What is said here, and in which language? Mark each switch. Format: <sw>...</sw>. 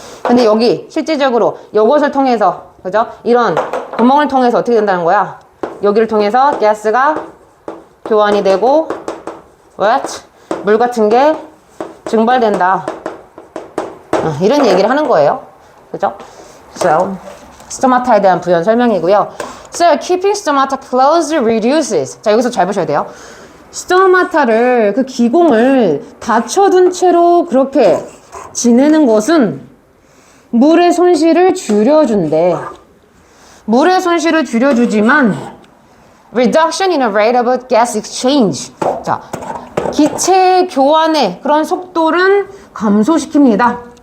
<ko>근데 여기 실질적으로 이것을 통해서, 그죠? 이런 구멍을 통해서 어떻게 된다는 거야? 여기를 통해서 가스가 교환이 되고, 물 같은 게 증발된다. 이런 얘기를 하는 거예요. 그죠? So, 스토마타에 대한 부연 설명이고요.</ko> <en>So, keeping stomata closed reduces.</en> <ko>자, 여기서 잘 보셔야 돼요. 스토마타를, 그 기공을 닫혀둔 채로 그렇게 지내는 것은 물의 손실을 줄여준대. 물의 손실을 줄여주지만</ko> <en>reduction in the rate of gas exchange.</en> <ko>자, 기체 교환의 그런 속도는 감소시킵니다.</ko>